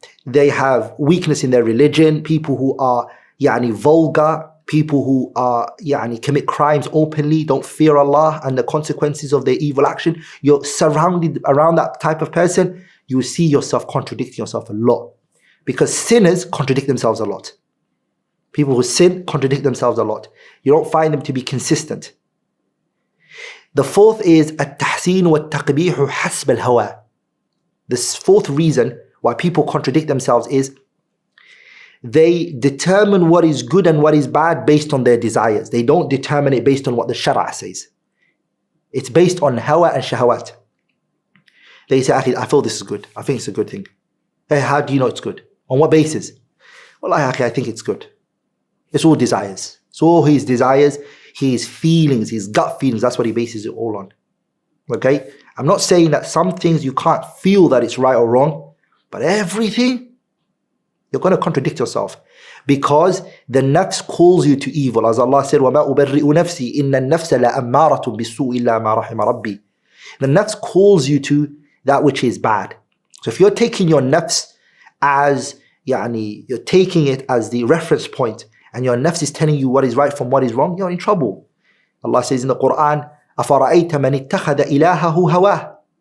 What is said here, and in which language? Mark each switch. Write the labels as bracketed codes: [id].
[en] They have weakness in their religion, people who are vulgar, people who are commit crimes openly, don't fear Allah and the consequences of their evil action. You're surrounded around that type of person, you will see yourself contradicting yourself a lot. Because sinners contradict themselves a lot. People who sin contradict themselves a lot. You don't find them to be consistent. The fourth is [ar] التحسين والتقبيح حسب الهوى. [en] This fourth reason why people contradict themselves is they determine what is good and what is bad based on their desires. They don't determine it based on what the Shara says. It's based on hawa and shahawat. They say, I feel this is good. I think it's a good thing. Hey, how do you know it's good? On what basis? Well, I think it's good. It's all desires. It's all his desires, his feelings, his gut feelings. That's what he bases it all on. Okay? I'm not saying that some things you can't feel that it's right or wrong, but everything, you're going to contradict yourself. Because the nafs calls you to evil. As Allah said, [ar] وَمَا أُبَرِّئُ نَفْسِي إِنَّ النَّفْسَ لَأَمَّارَةٌ بِالسُّوءِ إِلَّا مَا رَحِمَ رَبِّي. [en] The nafs calls you to that which is bad. So if you're taking your nafs as, you're taking it as the reference point, and your nafs is telling you what is right from what is wrong, you're in trouble. Allah says in the Qur'an, [ar] أَفَرَأَيْتَ مَنِ اتَّخَذَ إِلَهَهُ هَوَاهُ.